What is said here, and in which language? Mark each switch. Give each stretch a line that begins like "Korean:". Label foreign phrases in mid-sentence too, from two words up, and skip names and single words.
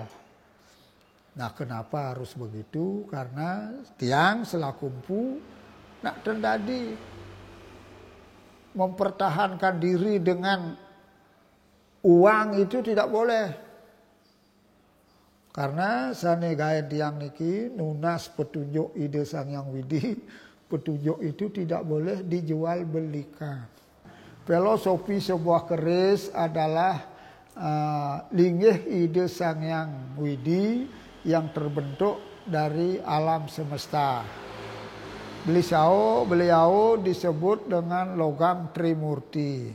Indonesian: Nah, kenapa harus begitu? Karena tiang selaku empu nak tadi mempertahankan diri dengan uang itu tidak boleh. Karena
Balinese: sane gawe tiang niki nunas
Indonesian: petunjuk ide Sang Hyang Widi, petunjuk itu tidak boleh dijual belikan. Filosofi sebuah keris adalah linggih ide Sang Hyang Widi yang terbentuk dari alam semesta. Beliau disebut dengan logam Trimurti.